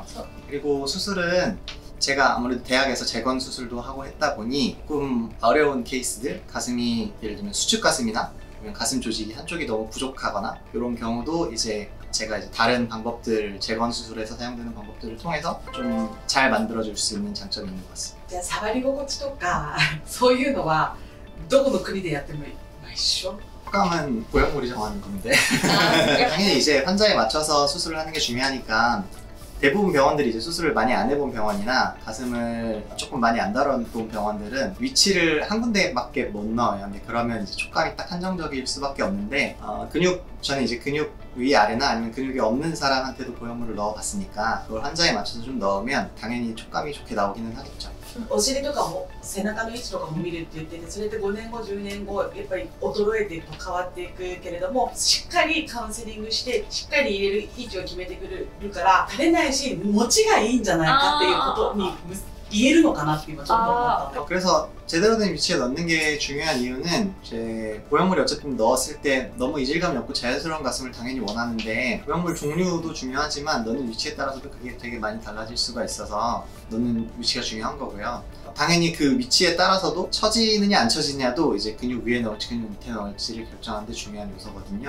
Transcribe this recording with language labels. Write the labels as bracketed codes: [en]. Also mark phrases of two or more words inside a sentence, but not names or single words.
[ko] 그리고 수술은 제가 아무래도 대학에서 재건 수술도 하고 했다 보니 조금 어려운 케이스들, 가슴이 예를 들면 수축 가슴이나 가슴 조직이 한쪽이 너무 부족하거나 이런 경우도 이제 제가 이제 다른 방법들, 재건 수술에서 사용되는 방법들을 통해서 좀 잘 만들어줄 수 있는 장점이 있는 것 같습니다. [ja] じゃあ触り心地とかそういうのはどこの国でやっても一緒？ [ko] 호감은 보형물이 정하는 건데 당연히 이제 환자에 맞춰서 수술을 하는 게 중요하니까, 대부분 병원들이 이제 수술을 많이 안 해본 병원이나 가슴을 조금 많이 안 다뤄본 병원들은 위치를 한 군데밖에 못 넣어요. 근데 그러면 이제 촉감이 딱 한정적일 수밖에 없는데, 저는 이제 근육 위아래나 아니면 근육이 없는 사람한테도 보형물을 넣어봤으니까 그걸 환자에 맞춰서 좀 넣으면 당연히 촉감이 좋게 나오기는 하겠죠. [ja] お尻とかも背中の位置とかも見るって言ってて、それって5年後10年後やっぱり衰えていくと変わっていくけれども、しっかりカウンセリングしてしっかり入れる位置を決めてくるから垂れないし、持ちがいいんじゃないかっていうことに言えるのかなって今ちょっと思ったので。 [ko] 그래서 제대로 된 위치에 넣는 게 중요한 이유는, 제 보형물이 어쨌든 넣었을 때 너무 이질감이 없고 자연스러운 가슴을 당연히 원하는데, 보형물 종류도 중요하지만 넣는 위치에 따라서도 그게 되게 많이 달라질 수가 있어서 넣는 위치가 중요한 거고요. 당연히 그 위치에 따라서도 처지느냐 안 처지느냐도 이제 근육 위에 넣을지 근육 밑에 넣을지를 결정하는 데 중요한 요소거든요.